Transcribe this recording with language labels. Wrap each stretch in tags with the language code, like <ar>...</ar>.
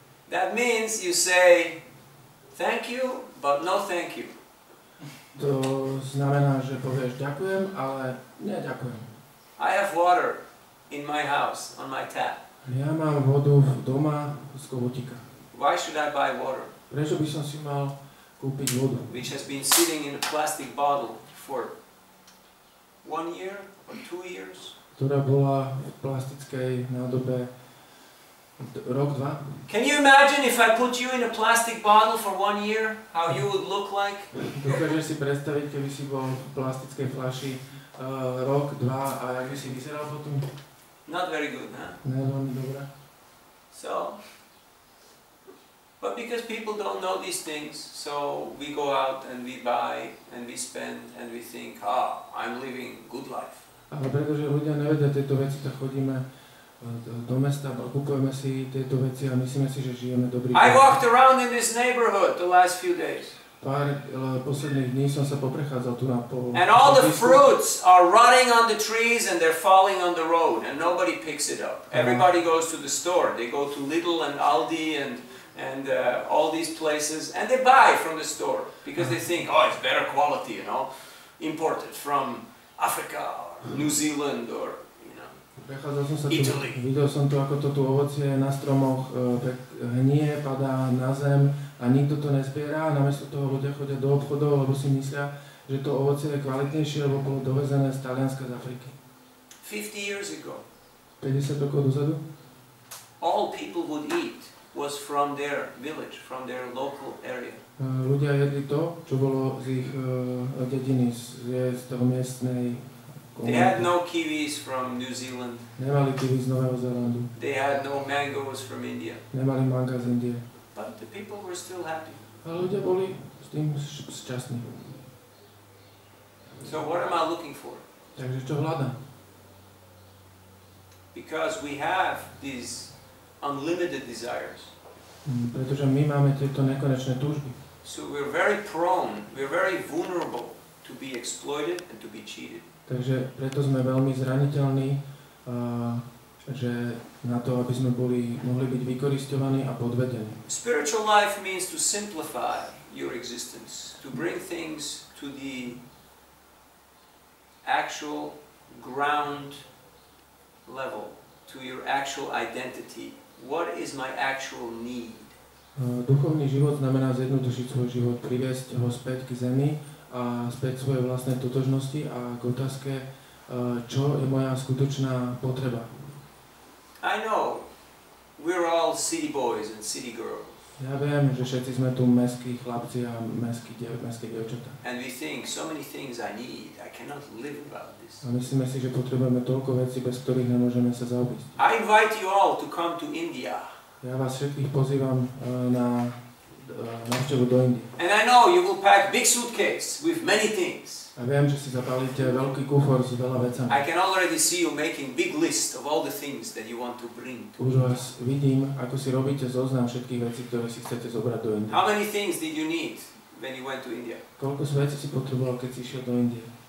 <en>That means you say, thank you, but no thank you.</en> <sk>To znamená, že povieš ďakujem, ale neďakujem.</sk> <en>I have water in my house, on my tap.</en> <sk>Ja mám vodu doma z kohutíka.</sk> <en>Why should I buy water?</en> <sk>Prečo by som si mal kúpiť vodu?</sk> <en>Which has been sitting in a plastic bottle for 1 year or 2 years?</en> <sk>Ktorá bola v plastickej nádobe rok, 2.</sk> <en>Can you imagine if I put you in a plastic bottle for 1 year, how you would look like?</en> <sk>Dokážeš si predstaviť, keby si bol v plastickej fľaši rok, 2 a jak by si vyzeral potom?</sk> <en>Not very good, huh?</en> <sk>Ne, veľmi dobré.</sk> <en>So, but because people don't know these things, so we go out and we buy and we spend and we think, I'm living good life.</en> <sk>Ale pretože ľudia nevedia tieto veci, tak chodíme do mesta, kupujeme si tieto veci a myslíme si, že žijeme dobrý život.</sk> <en>I walked around in this neighborhood the last few days.</en> <sk>Pár posledných dní som sa poprechádzal tu na po...</sk> <en>And all the fruits are rotting on the trees and they're falling on the road and nobody picks it up. Everybody goes to the store. They go to Lidl and Aldi and all these places and they buy from the store because they think, it's better quality, imported from Africa or New Zealand or</en> <sk>Prechádzal som sa tu,</sk> <en>Italy.</en> <sk>videl som tu, ako to tu ovocie na stromoch hnie, padá na zem a nikto to nezbiera a namiesto toho ľudia chodia do obchodov, lebo si myslia, že to ovocie je kvalitnejšie, lebo bolo dovezené z Talianska, z Afriky.</sk> <en>50 years ago,</en> <sk>50 rokov dozadu</sk> <en>all people would eat was from their village, from their local area.</en> <sk>ľudia jedli to, čo bolo z ich dediny, z toho miestnej komunity.</sk> <en>They had no kiwis from New Zealand.</en> <sk>Nemali kiwi z Nového Zélandu.</sk> <en>They had no mangoes from India.</en> <sk>Nemali manga z Indie.</sk> <en>But the people were still happy.</en> <sk>Ale ľudia boli s tým šťastní.</sk> <en>So what am I looking for?</en> <sk>Takže čo hľadám?</sk> <en>Because we have these unlimited desires.</en> <sk>Pretože my máme tieto nekonečné túžby.</sk> <en>So we're very prone, we're very vulnerable to be exploited and to be cheated.</en> <sk>Takže preto sme veľmi zraniteľní, že na to, aby sme mohli byť vykorisťovaní a podvedení.</sk> <en>Spiritual life means to simplify your existence, to bring things to the actual ground level, to your actual identity. What is my actual need?</en> <sk>Duchovný život znamená zjednodušiť svoj život, priviesť ho späť k zemi a späť svojej vlastnej totožnosti a k otázke, čo je moja skutočná potreba.</sk> <en>I know we're all city boys and city girls.</en> <sk>Ja viem, že všetci sme tu mestskí chlapci a mestské dievčatá.</sk> <en>And we think so many things I need. I cannot live without this.</en> <sk>A myslíme si, že potrebujeme toľko vecí, bez ktorých nemôžeme sa zaobísť.</sk> <en>I invite you all to come to India.</en> <sk>Ja vás všetkých pozývam na návštevu do Indie.</sk> <en>And I know you will pack big suitcase with many things.</en> <sk>A viem, že si zapálite veľký kufor s veľa vecami.</sk> <en>I can already see you making big list of all the things that you want to bring.</en> <sk>Už vás vidím, ako si robíte zoznam všetkých vecí, ktoré si chcete zobrať do Indie.</sk> <en>How many things did you need when you went to India?</en> <sk>Koľko vecí si potreboval, keď si išiel do Indie?</sk>